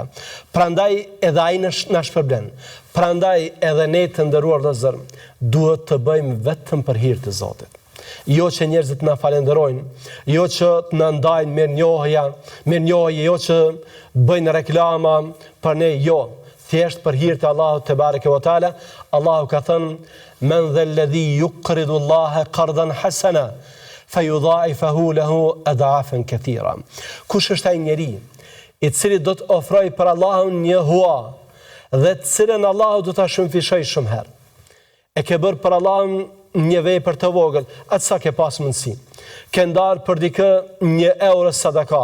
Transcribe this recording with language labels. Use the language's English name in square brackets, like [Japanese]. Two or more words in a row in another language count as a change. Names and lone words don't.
[Albanian] Prandaj edhe ai na shpërblen. Prandaj edhe ne të nderuar vëllezër, duhet të bëjmë vetëm për hir të Zotit. Jo që njerëzit na falenderojnë, jo që të na ndajnë mirënjohje, jo që bëjnë reklama për ne, jo. Thjesht për hir të Allahut [Arabic] تبارك وتعالى. [Albanian] Allahu ka thënë: [Arabic] "من ذا الذي يقرض الله قرضا حسنا فيضاعفه له أضعافا كثيرة. [Albanian] Kush është ai njeri i cili do të ofrojë për Allahun një hua dhe të cilën Allahu do ta shumëfishoj shumë herë. E ke bërë për Allahun një vepër të vogël, atë sa ke pas mundësi. Ke ndarë për dikë 1 euro sadaka.